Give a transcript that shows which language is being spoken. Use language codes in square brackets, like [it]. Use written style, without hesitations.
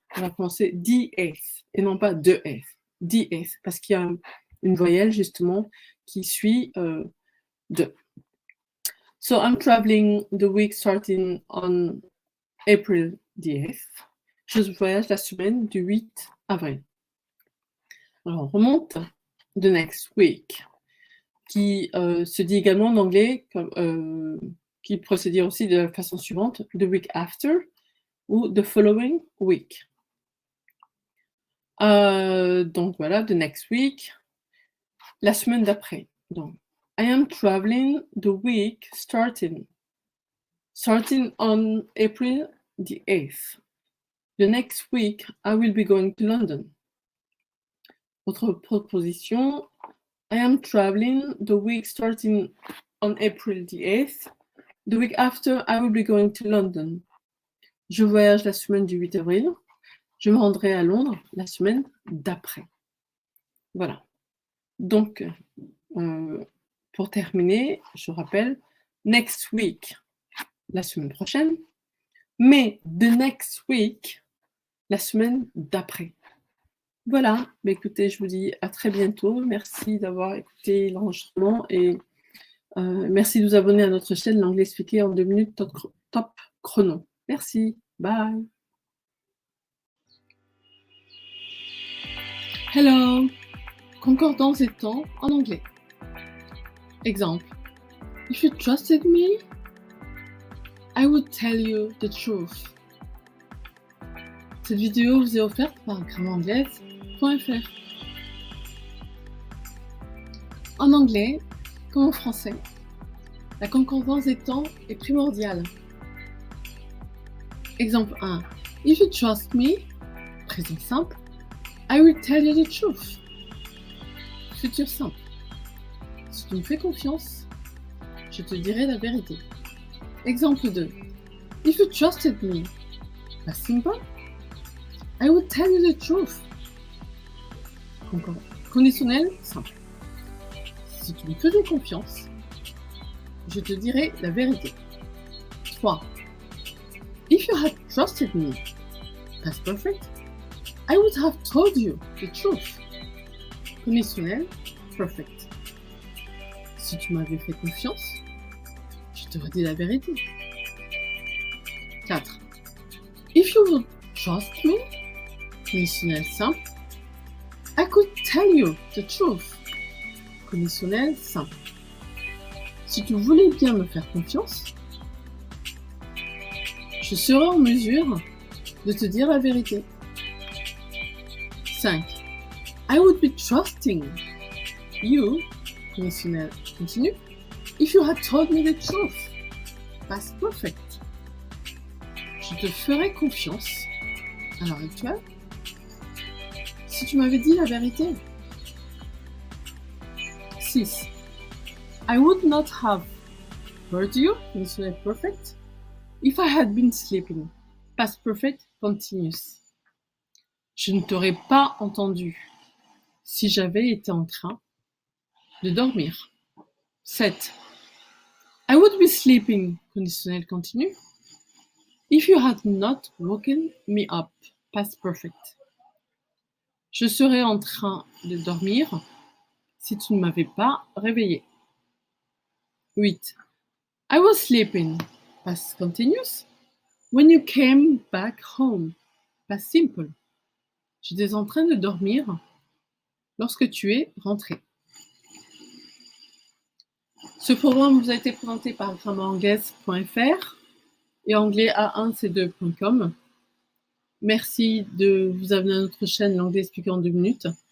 [fr] On va prononcer D-S et non pas de S. D-S, parce qu'il y a une voyelle, justement, qui suit de. [en] So I'm traveling the week starting on April 10th. [fr] Je voyage la semaine du 8 avril. Alors on remonte. [en] The next week, [fr] qui se dit également en anglais, qui peut se dire aussi de la façon suivante, [en] the week after [fr] ou [en] the following week. [fr] Donc voilà, [en] the next week, [fr] la semaine d'après. Donc, [en] I am traveling the week starting on April the 8th. The next week, I will be going to London. [fr] Autre proposition, [en] I am traveling the week starting on April the 8th. The week after, I will be going to London. [fr] Je voyage la semaine du 8 avril. Je me rendrai à Londres la semaine d'après. Voilà. Donc, pour terminer, je rappelle, [en] next week, [fr] la semaine prochaine, mais [en] the next week, [fr] la semaine d'après. Voilà, mais écoutez, je vous dis à très bientôt. Merci d'avoir écouté l'enregistrement et merci de vous abonner à notre chaîne L'Anglais expliqué en 2 minutes top chrono. Merci, bye. [en] Hello, [fr] concordance et temps en anglais. Exemple. [en] If you trusted me, I would tell you the truth. [fr] Cette vidéo vous est offerte par grammairanglaise.fr. En anglais, comme en français, la concordance des temps est primordiale. Exemple 1. [en] If you trust me, [fr] présent simple, [en] I will tell you the truth. [fr] Futur simple. Si tu me fais confiance, je te dirai la vérité. Exemple 2. [en] If you trusted me, past simple, I would tell you the truth. [fr] Conditionnel simple. Si tu me faisais confiance, je te dirai la vérité. 3. [en] If you had trusted me, past perfect, I would have told you the truth. [fr] Conditionnel perfect. Si tu m'avais fait confiance, je t'aurais dit la vérité. 4. [en] If you would trust me, [fr] conditionnel simple, [en] I could tell you the truth. [fr] Conditionnel simple. Si tu voulais bien me faire confiance, je serai en mesure de te dire la vérité. 5. [en] I would be trusting you, [fr] conditionnel continu, [en] if you had told me the truth. Past perfect. [fr] Je te ferai confiance à l'heure actuelle si tu m'avais dit la vérité. 6. [en] I would not have heard you, [fr] conditionnel perfect, [en] if I had been sleeping. Past perfect continuous. [fr] Je ne t'aurais pas entendu si j'avais été en train de dormir. 7. [en] I would be sleeping, [fr] conditionnel continu, [en] if you had not woken me up. Past perfect. [fr] Je serais en train de dormir si tu ne m'avais pas réveillé. 8. [en] I was sleeping, past continuous, when you came back home. Past simple. [fr] J'étais en train de dormir lorsque tu es rentré. Ce programme vous a été présenté par grammairanglaise.fr et anglais-a1c2.com. Merci de vous abonner à notre chaîne L'Anglais expliqué en 2 minutes.